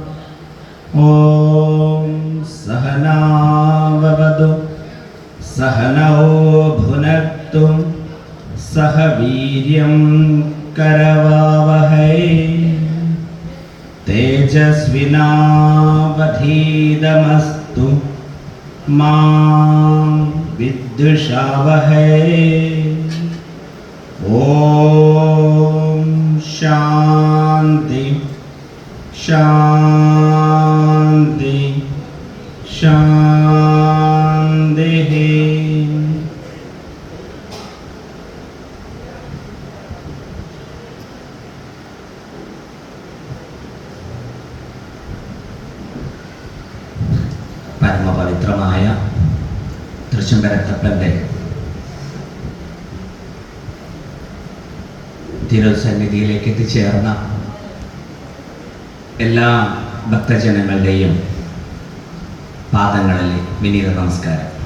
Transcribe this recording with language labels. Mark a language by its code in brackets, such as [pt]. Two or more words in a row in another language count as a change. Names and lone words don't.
[sa] ॐ सहनाववतु सहनौ भुनक्तु सह वीर्यं करवावहै तेजस्विनावधीतमस्तु मा विद्विषावहै। ॐ शान्ति शान्ति शान्तिः। [ml] പരമപവിത്രമായ തൃശ്ശൂരത്തപ്പൻ്റെ തിരുസന്നിധിയിലേക്ക് എത്തിച്ചേർന്ന എല്ലാ ഭക്തജനങ്ങളുടെയും പാദങ്ങളിൽ വിനീത നമസ്കാരം.